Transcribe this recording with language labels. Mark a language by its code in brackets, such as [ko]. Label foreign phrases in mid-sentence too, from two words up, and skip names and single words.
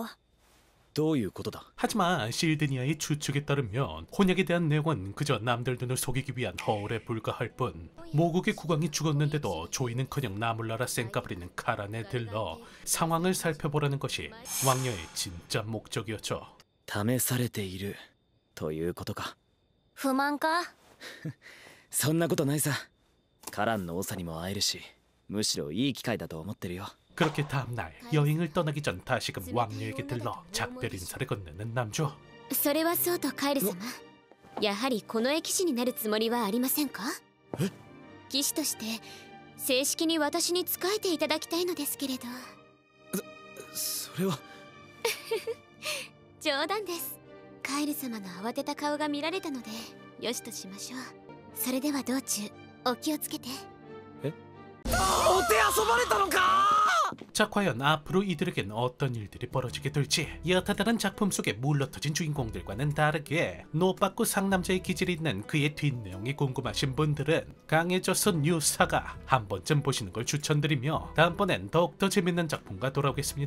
[ja] どういうことだ？ [ko] 하지만 실드니아의 추측에 따르면 혼약에 대한 내용은 그저 남들 눈을 속이기 위한 허울에 불과할 뿐 모국의 국왕이 죽었는데도 조이는커녕 나몰라라 쌩까부리는 카란에 들러 상황을 살펴보라는 것이 왕녀의 진짜 목적이었죠. [ja] 試されているということか。不満か？そんなことないさ。カランの長にも会えるし、むしろいい機会だと思ってるよ。 [ko] 그렇게 다음날 여행을 떠나기 전 다시금 왕녀에게 들러 작별 인사를 건네는 남주. [ja] それはそうとカエル様、やはりこの絵騎士になるつもりはありませんか？騎士として正式に私に仕えていただきたいのですけれど。それは冗談です。カエル様の慌てた顔が見られたのでよしとしましょう。それでは道中お気をつけて。 [ko] 자, 과연 앞으로 이들에겐 어떤 일들이 벌어지게 될지. 여타다른 작품 속에 물러터진 주인공들과는 다르게 노빠꾸 상남자의 기질이 있는 그의 뒷내용이 궁금하신 분들은 강해져서 뉴사가 한 번쯤 보시는 걸 추천드리며 다음번엔 더욱더 재밌는 작품과 돌아오겠습니다.